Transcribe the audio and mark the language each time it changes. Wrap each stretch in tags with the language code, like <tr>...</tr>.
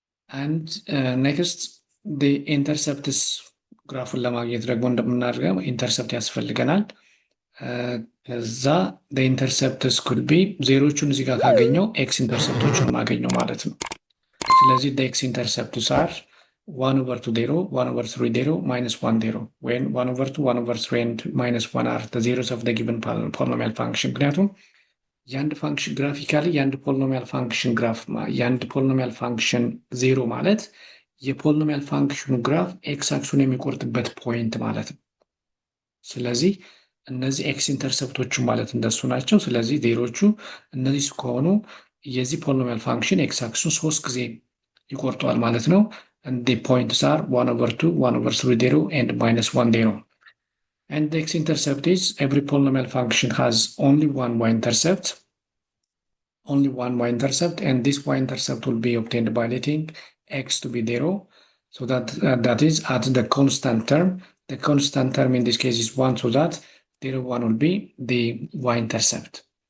<en>And next the intercepts</en> <am>ግራፉን ለማግኘት ደግሞ እንደምናደርገው ኢንተርሰፕት ያስፈልገናል። ከዛ</am> <en>the intercepts could be</en> <am>ዜሮቹን እዚህ ጋር ካገኘው ኤክስ ኢንተርሰፕቶችን ማገኘው ማለት ነው። ስለዚህ</am> <en>the x intercepts are 1 over 2 0, 1 over 3 0, minus 1 0, when 1 over 2, 1 over 3 and minus 1 are the zeros of the given polynomial function.</en> <am>ምክንያቱም የአንድ ፋንክሽን ግራፊካሊ የአንድ ፖሊኖሚያል ፋንክሽን ግራፍ የአንድ ፖሊኖሚያል ፋንክሽን ዜሮ ማለት የፖሊኖሚያል ፋንክሽኑ ግራፍ ኤክስ አክሱን የሚቆርጥበት ፖይንት ማለት ነው። ስለዚህ እነዚህ ኤክስ ኢንተርሰፕቶቹ ማለት እንደሱ ናቸው። ስለዚህ ዜሮቹ እነዚህ ከሆኑ የዚህ ፖሊኖሚያል ፋንክሽን ኤክስ አክሱን 3 ጊዜ ይቆርጠዋል ማለት ነው።</am> <en>and the points are 1 over 2, 1 over 3 0, and minus 1 0. And the x-intercept is every polynomial function has only one y-intercept, and this y-intercept will be obtained by letting x to be 0, so that is at the constant term. The constant term in this case is 1, so that 0 1 will be the y-intercept.</en>